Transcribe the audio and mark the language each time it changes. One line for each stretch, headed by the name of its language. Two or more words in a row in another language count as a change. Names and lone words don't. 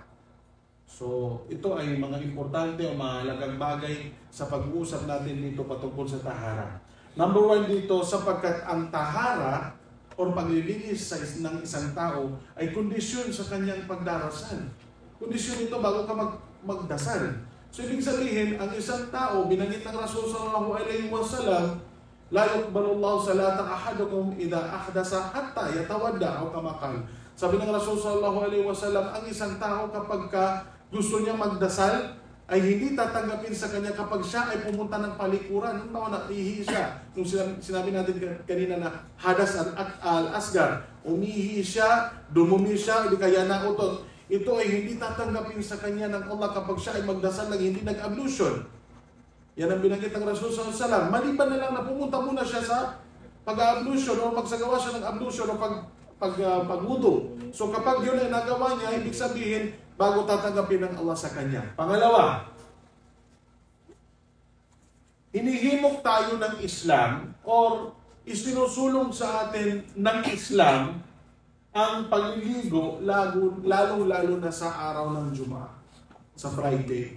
Filipino: So ito ay mga importante o mahalagang bagay sa pag-uusap natin dito patungkol sa tahara. Number 1 dito, sapagkat ang tahara o paglilinis ng isang tao ay kondisyon sa kanyang pagdarasal. Kondisyon ito bago ka magdasal. So ibig sabihin, ang isang tao, binanggit ng Rasul
Arabic: صلى الله عليه وسلم, لا يقبل الله صلاة أحدكم إذا أحدث حتى يتوضأ
Filipino: o kamakal. Sabi ng Rasul
Arabic: صلى الله عليه وسلم,
Filipino: ang isang tao kapag gusto niya magdasal, ay hindi tatanggapin sa kanya kapag siya ay pumunta ng palikuran. Nung taon na ihi siya, nung sinabi natin kanina na
Arabic: حدث الأصغر,
Filipino: umihi siya, dumumi siya, hindi kaya nautot. Ito ay hindi tatanggapin sa kanya ng Allah kapag siya ay magdasal ng hindi nag-ablution. Yan ang binanggit ng Rasul
Arabic: صلى الله عليه وسلم.
Filipino: Maliban na lang na pumunta muna siya sa pag-ablution o magsagawa siya ng ablution o pagwudu. So kapag yun ay nagawa niya, ibig sabihin, bago tatanggapin ng Allah sa kanya. Pangalawa, hinihimok tayo ng Islam or isinusulong sa atin ng Islam ang pagliligo lalo na sa araw ng Juma'a, sa Friday.